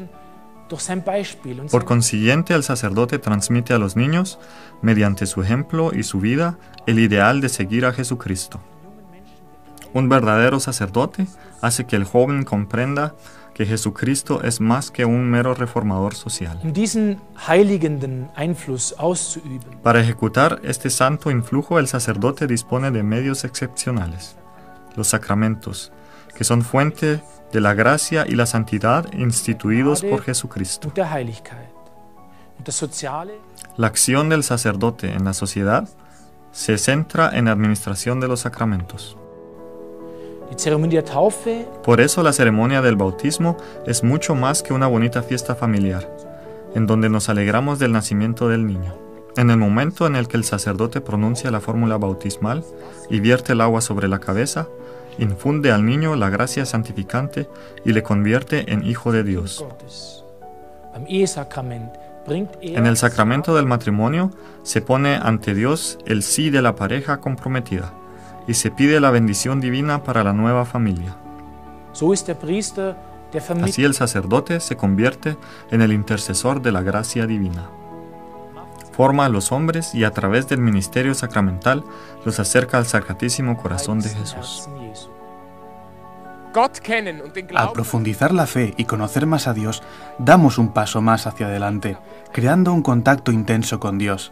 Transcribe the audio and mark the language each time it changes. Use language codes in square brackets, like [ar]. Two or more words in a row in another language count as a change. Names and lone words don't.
[es] Por consiguiente, el sacerdote transmite a los niños, mediante su ejemplo y su vida, el ideal de seguir a Jesucristo. Un verdadero sacerdote hace que el joven comprenda que Jesucristo es más que un mero reformador social. [de] Um diesen heiligenden Einfluss auszuüben, [es] Para ejecutar este santo influjo, el sacerdote dispone de medios excepcionales, los sacramentos, que son fuente de la gracia y la santidad instituidos por Jesucristo. [de] und der Heiligkeit. Und das Soziale, [es] La acción del sacerdote en la sociedad se centra en la administración de los sacramentos. [de] die Zeremonie der Taufe, [es] Por eso la ceremonia del bautismo es mucho más que una bonita fiesta familiar, en donde nos alegramos del nacimiento del niño. En el momento en el que el sacerdote pronuncia la fórmula bautismal y vierte el agua sobre la cabeza, infunde al niño la gracia santificante y le convierte en hijo de Dios. [de] Gottes. Beim Ehesakrament bringt [es] En el sacramento del matrimonio se pone ante Dios el sí de la pareja comprometida y se pide la bendición divina para la nueva familia. [de] So ist der Priester der [es] Así [de] Vermittler. [es] el sacerdote se convierte en el intercesor de la gracia divina. Forma a los hombres y a través del ministerio sacramental los acerca al Sacratísimo Corazón de Jesús. Al profundizar la fe y conocer más a Dios, damos un paso más hacia adelante, creando un contacto intenso con Dios.